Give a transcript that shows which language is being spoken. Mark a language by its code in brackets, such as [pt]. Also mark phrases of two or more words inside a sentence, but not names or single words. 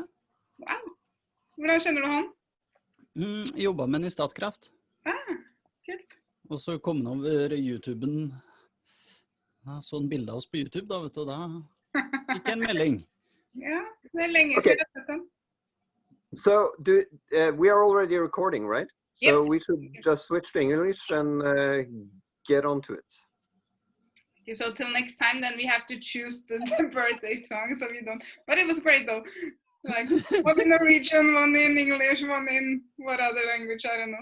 [no] Wow. Hvordan kjenner du han? Jeg jobbet med han i Statkraft. Kult. Og så kom han over YouTuben. Så en bilde av oss på YouTube da, vet du, og da... Ikke en melding. Ja, det er lenge siden jeg har sett den. [en] So, we are already recording, right? So we should just switch to English and get on to it. Okay, so till next time, then we have to choose the birthday song, so we don't... But it was great, though. Like, one in Norwegian, one in English, one in what other language, I don't know.